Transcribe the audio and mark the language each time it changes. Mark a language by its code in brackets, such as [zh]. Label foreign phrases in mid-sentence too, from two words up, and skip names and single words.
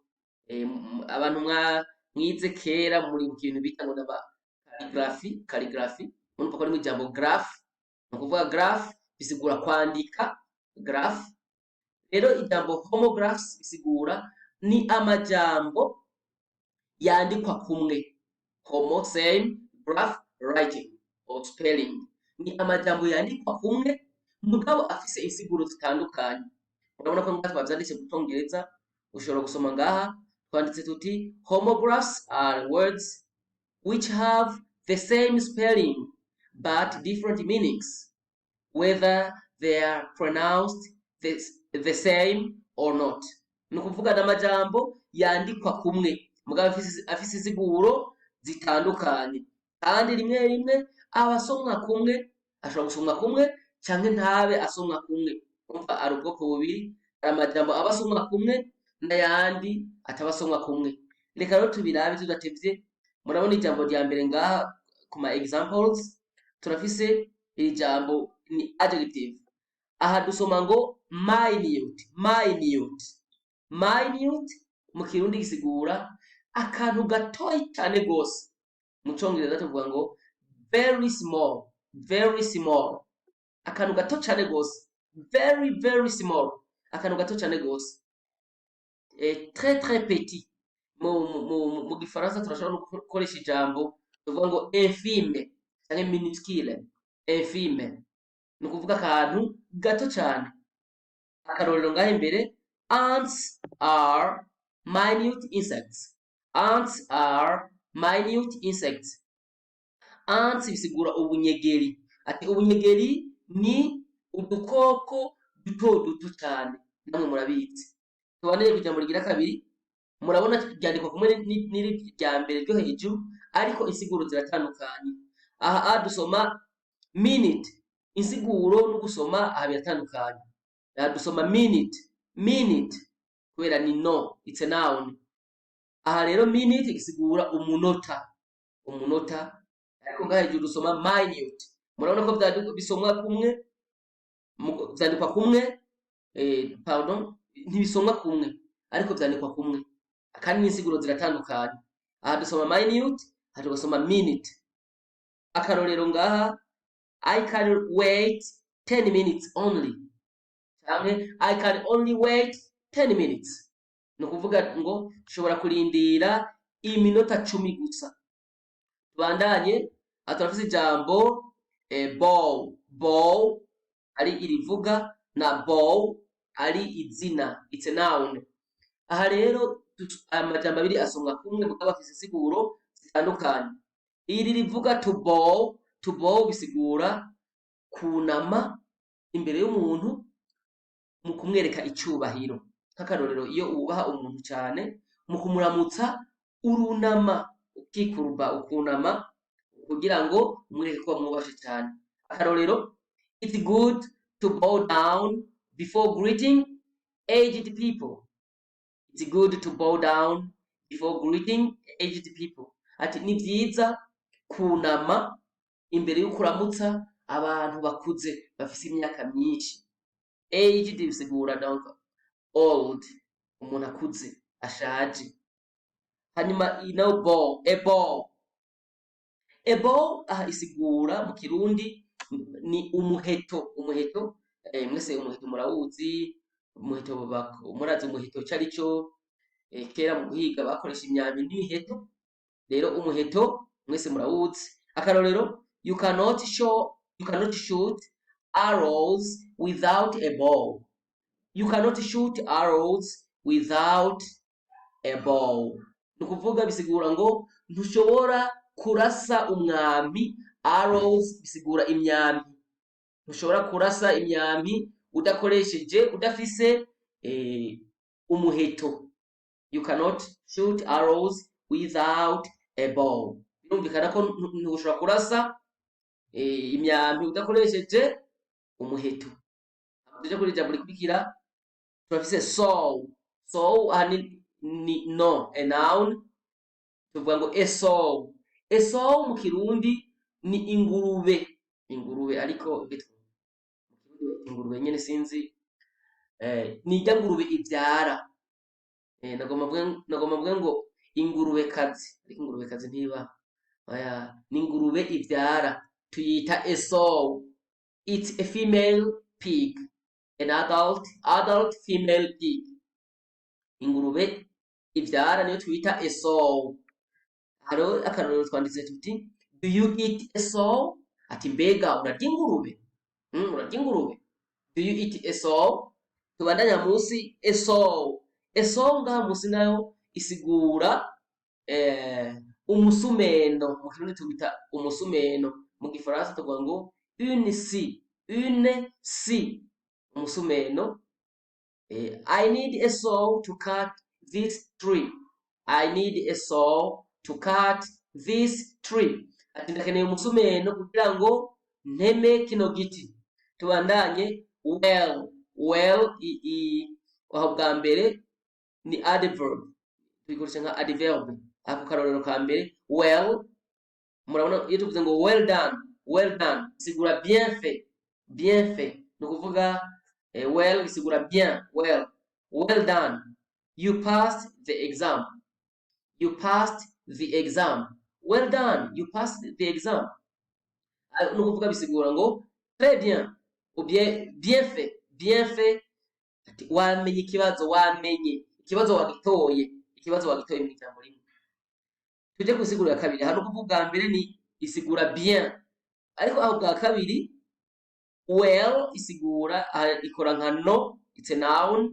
[rn] Abantu mwize kera muri kintu bita ngo naba calligraphy urumva ko ari mu ijambo graph. Nukuvuga graph bisigura kwandika graph. Rero ijambo homographs bisigura ni amajambo yandikwa kumwe. [en] Homo same, graph writing or spelling. [rn] Ni amajambo yandikwa kumwe mugabo afise insiguro zitandukanye. Urabona ko ngaha twavyanditse mu Congereza, ushobora gusoma ngaha twanditse tuti [en] homographs are words which have the same spelling but different meanings, whether they are pronounced the same or not. [rn] Nukuvuga n'amajambo yandikwa kumwe mugabo afise insiguro zitandukanye, kandi rimwe rimwe abasomwa kumwe, ashobora gusomwa kumwe canke ntabe asomwa kumwe. Urumva ari ubwoko bubiri, amajambo abasomwa kumwe n'ayandi atabasomwa kumwe. Reka rero tubirabe tudatevye. Murabona ijambo rya mbere ngaha kuma examples, turafise iri jambo ni adjective. Aha dusoma ngo minute. Minute mu Kirundi gisigura akantu gatoyi cane gose. Mu Congereza tuvuga ngo [en] very small. [rn] Akantu gato cane gose. [en] Very small. [rn] Akantu gato cane gose. [fr] Très petit. [rn] Mu Gifaransa turashobora gukoresha ijambo tuvuga ngo infime canke minuscule. Infime nukuvuga akantu gato cane. Akarorero ngaha imbere, [en] ants are minute insects. Ants are minute insects. [rn] Ants bisigura ubunyegeri. Ati ubunyegeri ni udukoko duto cane, namwe murabizi. Tubaneye kujambo rigira kabiri, murabona ryandikwa kumwe n'iri rya mbere ryo hejuru ariko insiguro ziratandukanye. Aha dusoma minute, insiguro no gusoma aha biratandukanye. Aha dusoma minute kubera ni no, [en] it's a noun. [rn] Aha rero minute gisigura umunota, ariko ngaha hejuru dusoma minute. Murabona ko vyandikwa bisomwa kumwe, vyandikwa kumwe, ntibisomwa kumwe ariko vyandikwa kumwe, kandi n'insiguro ziratandukanye. Aha dusoma minute, aha tugasoma minute. Akarorero ngaha, [en] I can wait 10 minutes only. Canke I can only wait 10 minutes. [rn] Nukuvuga ngo nshobora kurindira iminota 10 gusa. Tubandanye, aha turafise ijambo bow ari irivuga na bow ari izina, [en] it's a noun. [rn] Aha rero amajambo abiri asomwa kumwe mugabo afise insiguro zitandukanye. Iri rivuga [en] to bow [rn] bisigura kunama imbere y'umuntu mu kumwereka icubahiro. Nk'akarorero, iyo ubaha umuntu cane mu kumuramutsa urunama, ukikuruba, ukunama kugira ngo umwereke ko wamwubashe cane. Akarorero, [en] it's good to bow down before greeting aged people. It's good to bow down before greeting aged people. [rn] Ati ni vyiza kunama imbere y'uko uramutsa abantu bakuze bafise imyaka myinshi. Aged bisigura donc old, umuntu akuze, ashaje. Hanyuma [en] bow, a bow [rn] aha isigura mu Kirundi ni umuheto. Mwese umuheto murawuzi, murazi umuheto carico. Kera mu guhiga bakoresha imyambi n'imiheto. Rero umuheto mwese murawuzi. Akarorero, [en] you cannot shoot arrows without a bow. You cannot shoot arrows without a bow. [rn] Nukuvuga bisigura ngo ntushobora kurasa umwambi. Arrows bisigura imyambi. Ntushobora kurasa imyambi udafise umuheto. [en] You cannot shoot arrows without a bow. [rn] Birumvikana ko ntushobora kurasa imyambi udakoresheje umuheto. Tuje kuri jambo rikurikira turafise sow. Sow ni no, [en] a noun. [rn] Tuvuga ngo [en] a sow. A sow [rn] mu Kirundi ni ingurube. Ingurube ariko ingurube nyene sinzi ni ijya ngurube ibyara. Nagomba mvuge ngo ingurube kazi, ariko ingurube kazi ntiba. Ni ingurube ibyara, tuyita [en] a sow. It's a female pig, an adult female pig. [rn] Ingurube ibyara niyo twita [en] a sow. [rn] Haro akarorero twanditse tuti, [en] do you eat a sow? [rn] Ati mbega urarya ingurube? Urarya ingurube? [en] Do you eat a sow? [rn] Tubandanya musi [en] a sow. A sow [rn] ngaha musi nayo isigura umusumeno. Mu Kirundi tubita umusumeno. Mu Gifaransa tuvuga ngo [fr] une scie. [rn] Umusumeno. [en] I need a saw to cut this tree. I need a saw to cut this tree. [rn] Ati ndakeneye umusumeno kugira ngo nteme kino giti. Tubandanye well aho bwa mbere ni adverb. Tubikoresha nka adverb. Ako karorero ka mbere well, murabona iyo tuvuze ngo [en] well done [rn] isigura [fr] bien fait. [rn] Nukuvuga well isigura bien, [en] well done. You passed the exam. Well done, you passed the exam. [rn] Nukuvuga bisigura ngo [fr] très bien, ou bien fait. [rn] Wamenye ikibazo, ikibazo wagitoye mu ijambo rimwe. Tuje kusigura ya kabiri. Hano kuvuga mbere ni isigura bien, ariko aho bwa kabiri well isigura ikora nka no, [en] it's a noun.